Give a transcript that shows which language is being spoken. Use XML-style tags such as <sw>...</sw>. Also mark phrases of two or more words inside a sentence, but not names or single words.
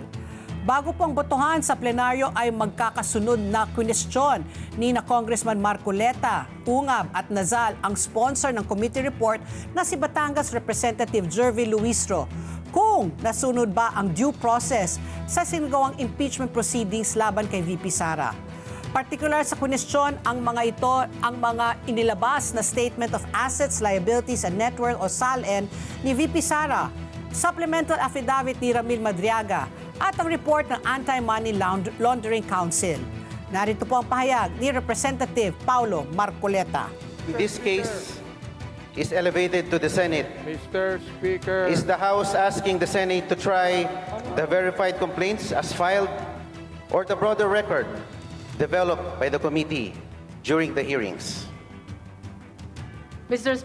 <tl>Bago pong botohan sa plenaryo ay magkakasunod na kwestiyon ni na Congressman Marcoleta, Ungab at Nazal ang sponsor ng</tl> <en>committee report</en> <tl>na si Batangas Representative Jervy Luistro kung nasunod ba ang</tl> <en>due process</en> <tl>sa sinagawang</tl> <en>impeachment proceedings</en> <tl>laban kay VP Sara. Partikular sa kwestiyon ang mga ito ang mga inilabas na Statement of Assets, Liabilities and Net Worth o SALN ni VP Sara, Supplemental Affidavit ni Ramil Madriaga at ang report ng Anti-Money Laundering Council. Narito po ang pahayag ni Representative Paulo Marcoleta.</tl> <en>This case is elevated to the Senate. Mr. Speaker. Is the House asking the Senate to try the verified complaints as filed or the broader record developed by the committee during the hearings? Mr.</en>